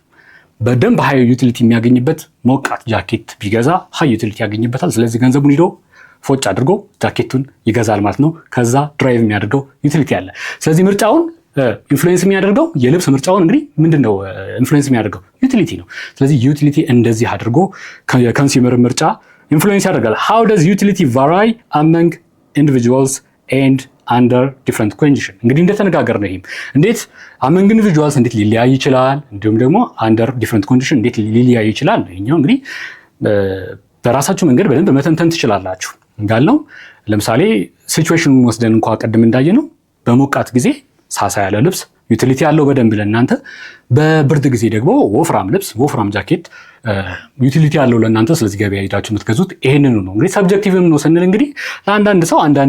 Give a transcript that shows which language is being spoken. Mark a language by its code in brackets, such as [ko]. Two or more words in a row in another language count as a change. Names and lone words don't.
[am] በደንብ [en] high utility [am] የሚያገኝበት ሞቃት ጃኬት ቢገዛ [en] high utility [am] ያገኝበታል። ስለዚህ ገንዘቡን ሂዶ ፎጭ አድርጎ ጃኬቱን ይገዛል ማለት ነው። ከዛ ድራይቭ የሚያደርገው ዩቲሊቲ አለ። ስለዚህ ምርጫውን ኢንፍሉዌንስ የሚያደርገው የልብስ ምርጫውን እንግዲህ ምንድነው ኢንፍሉዌንስ የሚያደርገው ዩቲሊቲ ነው። ስለዚህ ዩቲሊቲ እንደዚህ አድርጎ የኮንሱመር ምርጫ ኢንፍሉዌንስ ያደርጋል። [en] how does utility vary among individuals and under different condition? [am] እንግዲህ እንደተነጋገር ነው። ይሄም እንዴት [en] among individuals [am] እንዴት ሊለያይ ይችላል፣ እንዲሁም ደግሞ [en] under different condition [am] እንዴት ሊለያይ ይችላል። ይሄኛው እንግዲህ በራሳችሁ መንገድ በደንብ መተንተን ትችላላችሁ። እንዳልነው ለምሳሌ ሲቹዌሽኑን ወስደን እንኳን ቀደም እንዳየነው በሞቃት ጊዜ ሳሳ ያለ ልብስ ዩቲሊቲ ያለው በደንብ ለእናንተ። በብርድ ጊዜ ደግሞ ወፍራም ልብስ፣ ወፍራም ጃኬት ዩቲሊቲ ያለው ለእናንተ። ስለዚህ ገበያ ሄዳችሁ የምትገዙት ይሄንን ነው። እንግዲህ ሰብጀክቲቭም ነው ስንል እንግዲህ ለአንዳንድ ሰው አንዳንድ